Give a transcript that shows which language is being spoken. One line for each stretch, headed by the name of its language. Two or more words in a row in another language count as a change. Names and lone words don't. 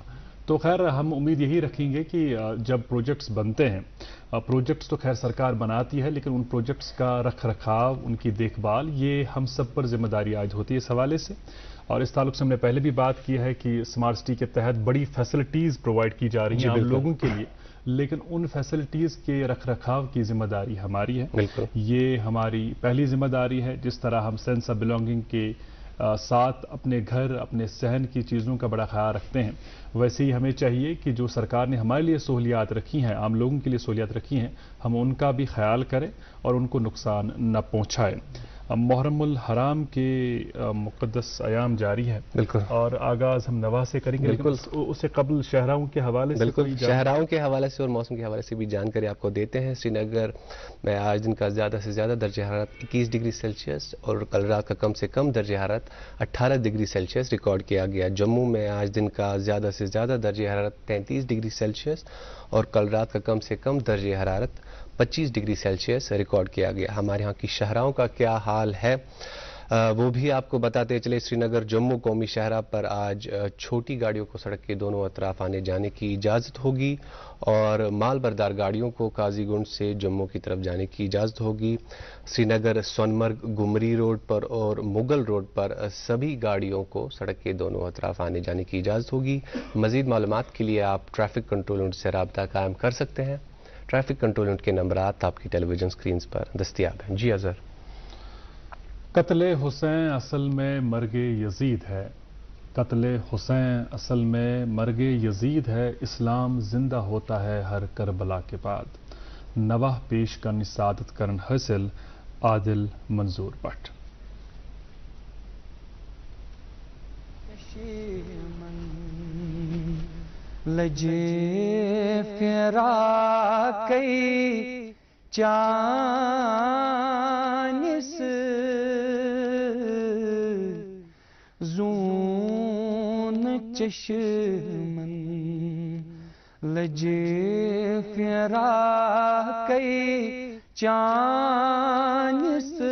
Urdu: تو خیر ہم امید یہی رکھیں گے کہ جب پروجیکٹس بنتے ہیں، پروجیکٹس تو خیر سرکار بناتی ہے، لیکن ان پروجیکٹس کا رکھ رکھاؤ، ان کی دیکھ بھال، یہ ہم سب پر ذمہ داری عائد ہوتی ہے اس حوالے سے. اور اس تعلق سے ہم نے پہلے بھی بات کی ہے کہ اسمارٹ سٹی کے تحت بڑی
English: facilities provide
Urdu: کی جا رہی ہیں عام لوگوں کے لیے, لیکن ان فیسلٹیز کے رکھ رکھاو کی ذمہ داری ہماری ہے. بالکل یہ ہماری پہلی ذمہ داری ہے. جس طرح ہم
English: sense of belonging
Urdu: کے ساتھ اپنے گھر اپنے صحن کی چیزوں کا بڑا خیال رکھتے ہیں، ویسے ہی ہمیں چاہیے کہ جو سرکار نے ہمارے لیے سہولیات رکھی ہیں، عام لوگوں کے لیے سہولیات رکھی ہیں، ہم ان کا بھی خیال کریں اور ان کو نقصان نہ پہنچائیں. محرم الحرام کے مقدس ایام جاری ہے، بالکل، اور آغاز ہم نواز سے کریں گے، لیکن اسے قبل شہراؤں کے حوالے سے بالکل شہراؤں کے حوالے سے اور موسم کے حوالے سے بھی جانکاری آپ کو دیتے ہیں. سری نگر میں آج دن کا زیادہ سے زیادہ درجہ حرارت 21
English: degree Celsius
Urdu: اور کل رات کا کم سے کم درجہ حرارت 18
English: degree Celsius
Urdu: ریکارڈ کیا گیا. جموں میں آج دن کا زیادہ سے زیادہ درجہ حرارت 33
English: degree Celsius
Urdu: اور کل رات کا کم سے کم درجہ حرارت 25
English: degree Celsius
Urdu: ریکارڈ کیا گیا. ہمارے ہاں کی شہراؤں کا کیا حال ہے وہ بھی آپ کو بتاتے چلے. سری نگر جموں قومی شاہراہ پر آج چھوٹی گاڑیوں کو سڑک کے دونوں اطراف آنے جانے کی اجازت ہوگی اور مال بردار گاڑیوں کو قاضی گنج سے جموں کی طرف جانے کی اجازت ہوگی. سری نگر سونمرگ گمری روڈ پر اور مغل روڈ پر سبھی گاڑیوں کو سڑک کے دونوں اطراف آنے جانے کی اجازت ہوگی. مزید معلومات کے لیے آپ ٹریفک کنٹرول یونٹ سے رابطہ قائم کر سکتے ہیں. ٹریفک کنٹرول یونٹ کے نمبرات آپ کی
English: television screens
Urdu: پر دستیاب ہیں. جی اظہر. قتل حسین اصل میں مرگ یزید ہے. قتل حسین اصل میں مرگ یزید ہے. اسلام زندہ ہوتا ہے ہر کربلا کے بعد.
Kashmiri: نواح پیش کرن سعادت کرن حاصل عادل منظور بٹ. لجے فراقی چانس زون چشمن لجے فراقی چانس